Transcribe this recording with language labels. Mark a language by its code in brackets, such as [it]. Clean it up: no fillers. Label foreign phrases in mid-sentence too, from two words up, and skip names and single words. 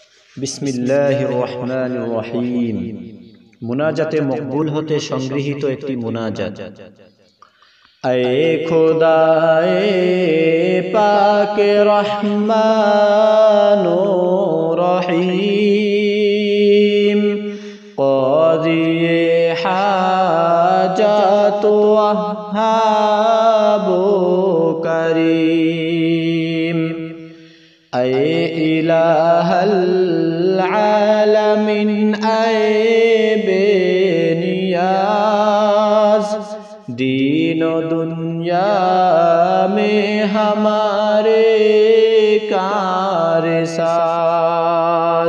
[ar] بسم اللہ الرحمن الرحیم۔ [bn] মুনাজাতে মকবুল হতে সংগৃহীত একটি মুনাজাত। [ur] اے خدائے پاک رحمان و رحیم، قاضی حاجات وہاب و کریم، اے الہ العالمین، اے بے نیاز، دین و دنیا میں ہمارے کار ساز۔